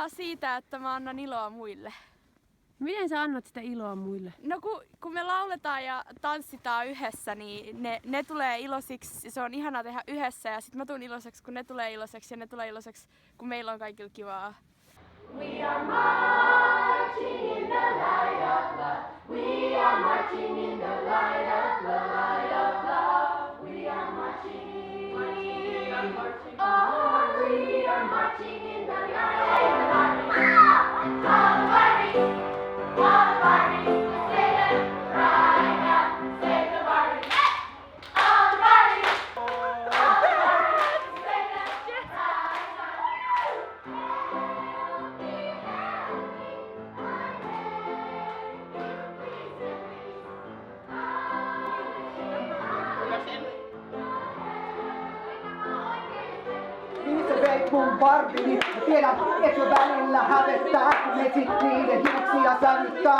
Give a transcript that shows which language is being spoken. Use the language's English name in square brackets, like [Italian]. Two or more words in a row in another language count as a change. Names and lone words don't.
[Finnish] siitä, että mä annan iloa muille. Miten sä annat sitä iloa muille? No kun me lauletaan ja tanssitaan yhdessä, niin ne tulee iloisiksi. Se on ihanaa tehdä yhdessä ja sit mä tuun iloiseksi, kun ne tulee iloiseksi ja ne tulee iloiseksi, kun meillä on kaikilla kivaa. [English] We are marching in the light of love. We are marching in the light of love. We are marching. We are marching. Oh, we are marching in the light of love. All Barbies, all Barbies, say them right now. Say the Barbies. All Barbies, all Barbies, say them right now. [Finnish] Missä veit mun Barbini? Mä tiedän, et jo välillä hävettää, kun metsit niiden hiuksia sävyttää.